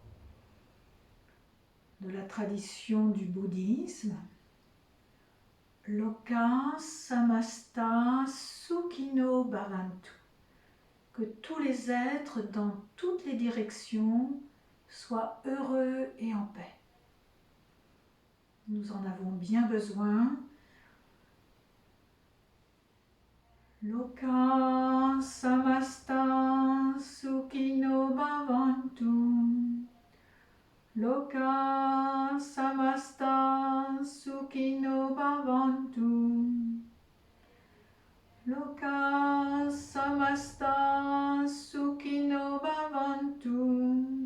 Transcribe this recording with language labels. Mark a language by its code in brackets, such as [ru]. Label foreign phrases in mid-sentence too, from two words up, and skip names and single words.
[fr] de la tradition du bouddhisme. [sa] लोकाः समस्ताः सुखिनो भवन्तु. [fr] Que tous les êtres dans toutes les directions soient heureux et en paix. Nous en avons bien besoin. [sa] लोकाः समस्ताः सुखिनो भवन्तु. लोकाः समस्ताः सुखिनो भवन्तु. लोकाः समस्ताः सुखिनो भवन्तु.